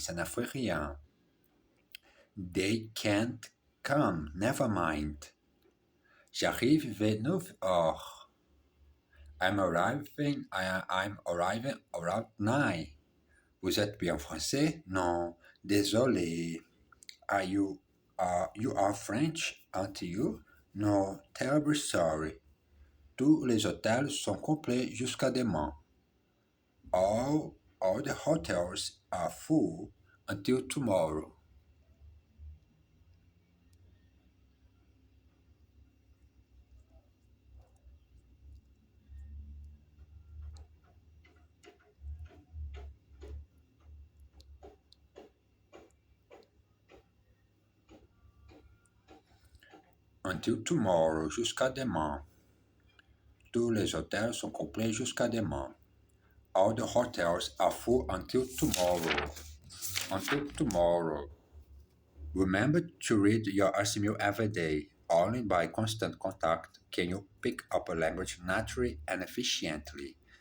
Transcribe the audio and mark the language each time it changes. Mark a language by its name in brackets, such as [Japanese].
[French] Ça ne fait rien. [English] They can't come. Never mind. [French] J'arrive vers 9 heures. [English] I'm arriving around 9. [French] Vous êtes bien français? Non. Désolé. [English] You are French, aren't you? No, terribly sorry. [French] Tous les hôtels sont complets jusqu'à demain. [English] All the hotels are full until tomorrow. Until tomorrow, [French] jusqu'à demain. Tous les hôtels sont complets jusqu'à demain. [English] All the hotels are full until tomorrow. Until tomorrow. Remember to read your RCMU every day. Only by constant contact can you pick up a language naturally and efficiently.